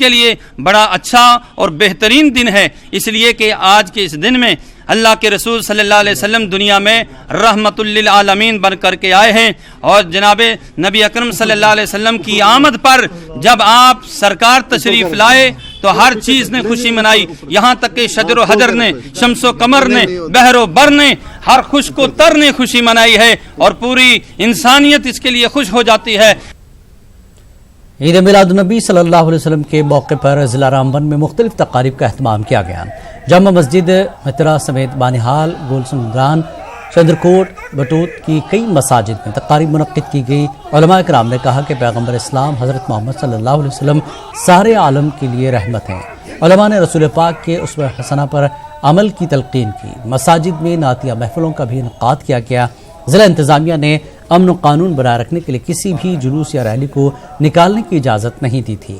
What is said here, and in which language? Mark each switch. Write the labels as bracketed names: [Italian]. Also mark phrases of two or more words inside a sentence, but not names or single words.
[Urdu] کے لیے بڑا اچھا اور بہترین دن ہے، اس لیے کہ آج کے اس دن میں اللہ کے رسول [Arabic] صلی اللہ علیہ وسلم [Urdu] دنیا میں رحمت للعالمین بن کر کے آئے ہیں، اور جناب نبی اکرم [Arabic] صلی اللہ علیہ وسلم [Urdu] کی آمد پر جب آپ سرکار تشریف لائے تو ہر چیز نے خوشی منائی، یہاں تک کہ شجر و حجر نے، شمس و قمر نے، بحر و بر نے، ہر خشک و تر نے خوشی منائی ہے، اور پوری انسانیت اس کے لیے خوش ہو جاتی ہے۔ عید میلاد النبی [Arabic] صلی اللہ علیہ وسلم [Urdu] کے موقع پر ضلع رامبن میں مختلف تقاریب کا اہتمام کیا گیا۔ جامع مسجد مترا سمیت بانہال، گولسنگران، چندرکوٹ، بٹوت کی کئی مساجد میں تقاریب منعقد کی گئی۔ علماء کرام نے کہا کہ پیغمبر اسلام حضرت محمد [Arabic] صلی اللہ علیہ وسلم [Urdu] سارے عالم کے لیے رحمت ہیں۔ علماء نے رسول پاک کے اسوہ حسنہ پر عمل کی تلقین کی۔ مساجد میں نعتیہ محفلوں کا بھی انعقاد کیا گیا۔ ضلع انتظامیہ نے امن و قانون بنائے رکھنے کے لیے کسی بھی جلوس یا ریلی کو نکالنے کی اجازت نہیں دی تھی۔